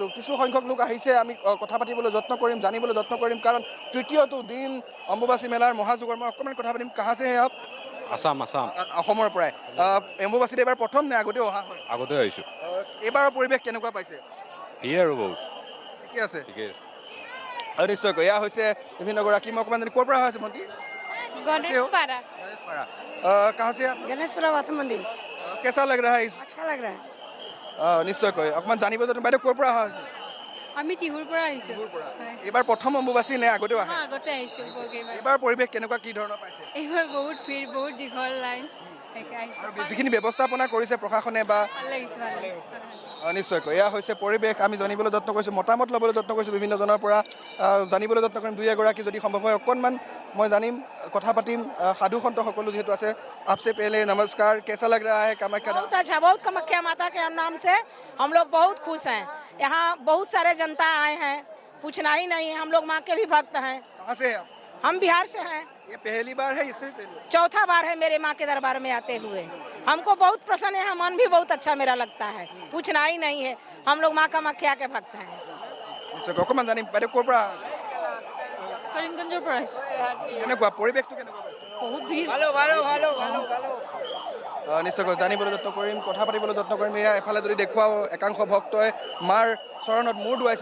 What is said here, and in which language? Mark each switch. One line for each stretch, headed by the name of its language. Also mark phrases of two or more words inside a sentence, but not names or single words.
Assamese: কিছু সংখ্যক লোক আহিছে, আমি কথা পাতিবলৈ যত্ন কৰিম, জানিবলৈ যত্ন কৰিম, কাৰণ তৃতীয়টো দিন অম্বুবাচী মেলাৰ মহাযুগৰ। মই অকণমান কথা পাতিম।
Hindi: कहाँ से आप?
Assamese: আসাম অসমৰ পৰাই। অম্বুবাচীত এইবাৰ প্ৰথম নে আগতেও অহা হয়? আগতে আহিছোঁ। এইবাৰৰ পৰিৱেশ কেনেকুৱা পাইছে? ভিৰ আৰু বহুত ঠিকে আছে। ঠিকে আছে। নিশ্চয়কৈ এয়া হৈছে বিভিন্নগৰাকী। মই অকণমান ক'ৰ পৰা হৈছে ভণ্টি?
Hindi: गणेशपाड़ा। गणेशपाड़ा। कहाँ से आप? गणेशपुरा वाथ मंदिर। कैसा लग रहा है इस? अच्छा लग रहा है।
Assamese: নিশ্চয়কৈ অকণমান জানিব যে বাইদেউ ক'ৰ পৰা অহা হৈছে? আমি টিহুৰ পৰা আহিছোঁ। এইবাৰ প্ৰথম অম্বুবাচী নে আগতেও আহে? আগতে আহিছোঁ কেইবাৰ। এইবাৰ পৰিৱেশ কেনেকুৱা, কি ধৰণৰ পাইছে? এইবাৰ বহুত ভিৰ, বহুত দীঘল লাইন। আৰু যিখিনি ব্যৱস্থাপনা কৰিছে প্ৰশাসনে বা ভাল লাগিছে, ভাল লাগিছে। নিশ্চয়কৈ এয়া হৈছে পৰিৱেশ। আমি জানিবলৈ যত্ন কৰিছোঁ, মতামত ল'বলৈ যত্ন কৰিছোঁ বিভিন্নজনৰ পৰা, জানিবলৈ যত্ন কৰিম। দুই এগৰাকী যদি সম্ভৱ হয় অকণমান মই জানিম, কথা পাতিম। সাধু সন্ত সকলো যিহেতু আছে।
Hindi: आपसे पहले नमस्कार, कैसा लग रहा है कामाख्या? बहुत अच्छा, बहुत कामाख्या माता के नाम से हम लोग बहुत खुश हैं। यहाँ बहुत सारे जनता आए हैं, पूछना ही नहीं है। हम लोग माँ के भी भक्त हैं। कहाँ से हैं आप? हम बिहार से हैं। ये पहली बार है, इससे पहले? चौथा बार है मेरे माँ के दरबार में आते हुए। हमको बहुत प्रसन्न है, मन भी बहुत अच्छा मेरा लगता है, पूछना ही नहीं है। हम लोग माँ कामाख्या के भक्त हैं।
Assamese: নিশ্চয়কৈ অকণমান জানিম। বাইদেউ ক'ৰ পৰা? কৰিমগঞ্জৰ পৰা আহিছোঁ। কেনেকুৱা পৰিৱেশটো কেনেকুৱা পাইছে? বহুত ভিৰ। নিশ্চয়কৈ জানিবলৈ যত্ন কৰিম, কথা পাতিবলৈ যত্ন কৰিম। এয়া এফালে যদি দেখুৱাওঁ, একাংশ ভক্তই মাৰ চৰণত মূৰ দুৱাইছে।